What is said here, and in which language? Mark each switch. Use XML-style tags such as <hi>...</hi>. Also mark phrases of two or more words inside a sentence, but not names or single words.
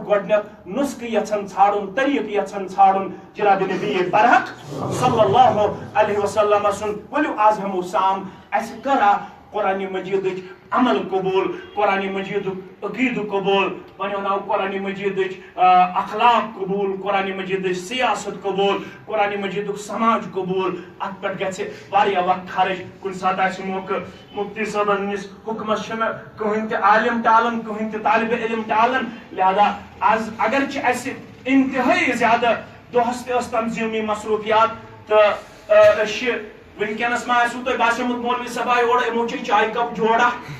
<ks>گۄڈنیٚتھ نُسخہٕ یژھان ژھانڈُن طریقہٕ یژھان ژھانڈُن جناب نبی برحق</ks> <ar>صلی اللہ علیہ وسلم</ar> <ks>سُنٛد ؤلِو آز ہٮ۪مو سام اَسہِ کٔرا قرآن مجیدٕچ عمل قبول قرآن مجیدُک عقیدٕ قبول وۄنۍ ونو قرآن مجیدٕچ اخلاق قبول قرآن مجیدٕچ سیاست قبول قرآن مجیدُک سماج قبول اتھ پٮ۪ٹھ گژھِ واریاہ وقت خرٕچ کُنہِ ساتہٕ آسہِ موقعہٕ مفتی صٲبن نِس حُکمس چھُنہٕ کٕہٕنۍ تہِ عالم ٹالان کٕہٕنۍ تہِ طالبہِ علم ٹالان لہذا آز اگر چھِ اسہِ انتہٲیی زیادٕ دۄہس تہِ ٲس تنظیٖمی مصروٗفیات تہٕ أسۍ چھِ ونکینس ما آسوٕ تۄہہِ باسیومُت مولوی صٲب آیہِ اورٕ یِمو چھِ چایہِ کپ جوڑا</ks>